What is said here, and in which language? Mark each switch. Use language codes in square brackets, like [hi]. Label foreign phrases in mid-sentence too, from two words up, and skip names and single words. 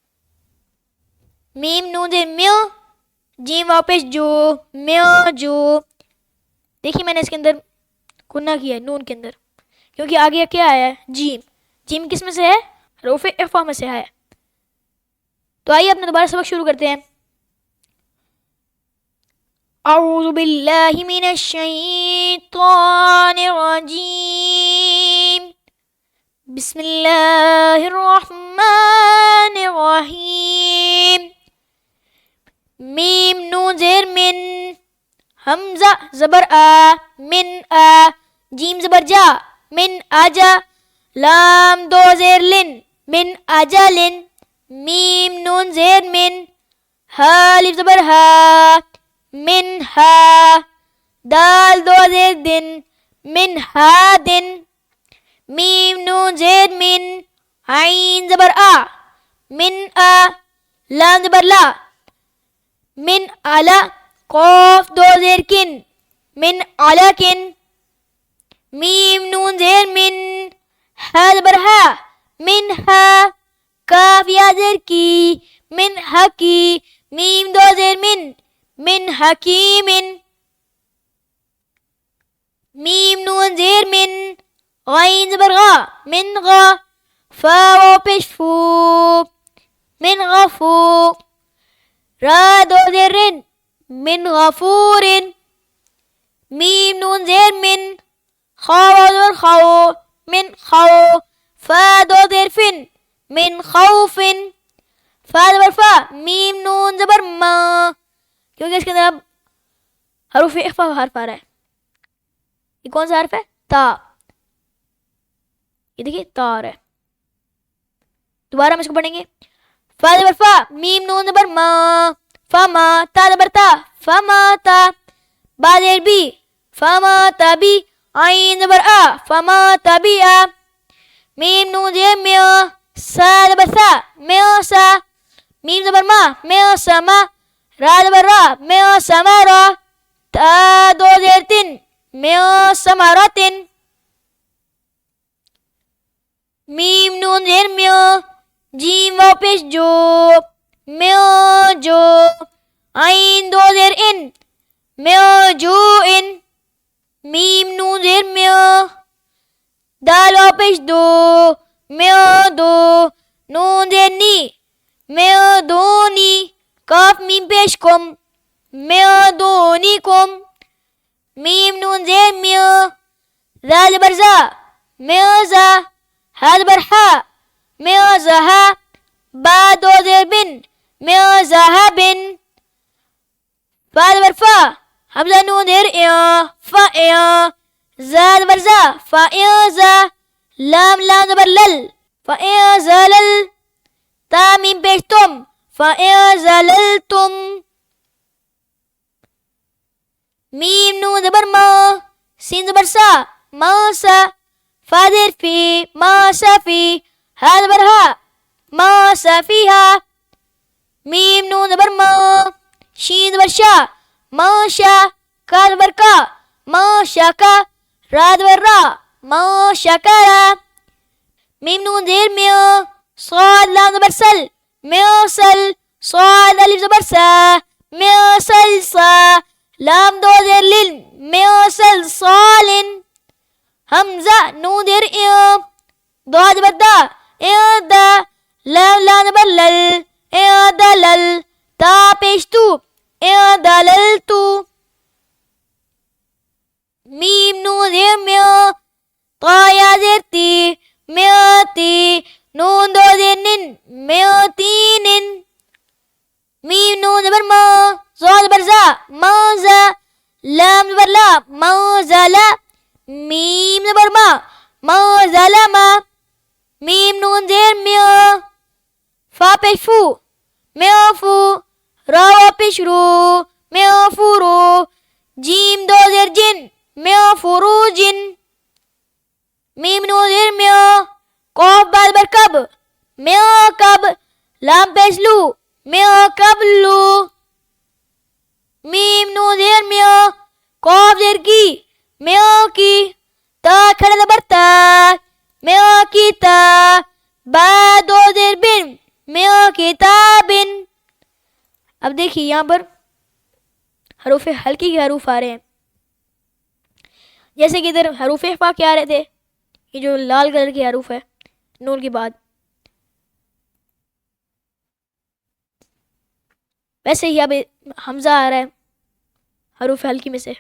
[ur] میم نون زیر میا، جیم واپس جو، میا جو. دیکھیے میں نے اس کے اندر غنہ کیا ہے نون کے اندر، کیونکہ آگے کیا آیا ہے? جیم۔ جیم کس میں سے ہے؟ حروف اخفا میں سے ہے. تو آئیے اپنے دوبارہ سبق شروع کرتے ہیں. [ar] أعوذ بالله من الشيطان الرجيم. بسم الله الرحمن الرحيم. [ur] میم نون زیر من, حمزہ زبر آ من آ، جیم زبر جا من آجا، لام دو زیر لن من اجلن، میم نون زیر من، ہا الف زبر ہا من ہا، دال دو زیر دن من ہادن، میم نون زیر من، عین زبر آ من آ، لام زبر لا من علا، قاف دو زیر کن من علاکن، میم نون زیر من، ہا زبر ہا من ہا، کاف یا زیر کی من حکی، میم دو زیر من حکیمن، میم نون زیر من، غین زبر غا من غا، فا واو پیش فو من غفو، را دو زیر رن من غفورن، میم نون زیر من، خا واو زبر خو من خو، فا دو زیر فن من خوفن، فا زبر فا، میم نون زبر ما، کیونکہ اس کے اندر اب حروف اخفا حرف آ رہا ہے. یہ کون سا حرف ہے؟ تا. یہ دیکھیے تا آ رہا ہے. دوبارہ ہم اس کو پڑھیں گے. فا زبر فا، میم نون زبر ما، فما، تا زبر تا، فما تا، با زیر بی، فما تبی، عین زبر آ، فما تبی آ، میم نون زیر میا، سا زبر سا، میا سا، میم زبر ما، میا سما، را زبر را، میا سمارا، تا دو زیر تن، میا سمارتن، میم نون زیر میا، جیم واو پیش جو، میا جو، عین دو زیر ان، میا جو ان، میم نون زیر میا، دال واو پیش دو، میا دو، نون زیر نی، میا دونی، کاف میم پیش کم، میا دونی کم، میم نون زیر میا، زا زبر زا، میا زا، ہا زبر ہا، میا زہا، با دو زیر بن، میا زہبن، فا زبر فا، حمزہ نون زیر ایا، فا ایا، زا زبر زا، فا ایا زا، لام لام زبر لل، فا ایا زلل، تا میم پیش تم، فا ایا زللتم، میم نون زبر ما، سین زبر سا، ما سا، فا زیر فی، ما سا فی، ہا زبر ہا، ما سا فیہا، میم نون زبر ما، شین زبر شا، ما شا، کا زبر کا، ما شکا، را زبر را، ما شکرا، میم نون زیر میا، صاد لام زبر سل، میا سل، صاد الف زبر سا، میا سل سا، لام دو زیر لن، میا سل صالن، حمزہ نون زیر ایا، دو زبر دا، ایا دا، لام لام زبر لل، ایا دلل، تا پیش تو، ایا دللتو، میم نون زیر میا، طا یا زیر تی، میا تی، نون دو زیر نن، میا تینن، میم نون زبر ما، زا زبر زا، ما زا، لام زبر لا، ما زلا، میم زبر ما، ما ظلما، میم نون زیر میا، فا پیش فو، میا فو، را وا پیش رو، میا فورو، جیم دو زیر جن، میا فروجن، میم نون زیر میا، قاف با زبر کب، میا کب، لام پیش لو، میا قبلو، میم نون زیر میا، قاف زیر کی، میا کی، تا کھڑا زبر تا، میا کیتا، با دو زیر بن، میا کتابن. اب دیکھیے یہاں پر حروف ہلکی کے حروف آ رہے ہیں، جیسے کہ ادھر حروف اخفا کے آ رہے تھے، یہ جو لال کلر کے حروف ہے نون کے بعد، ویسے ہی اب حمزہ آ رہا ہے حروف ہلکی میں سے.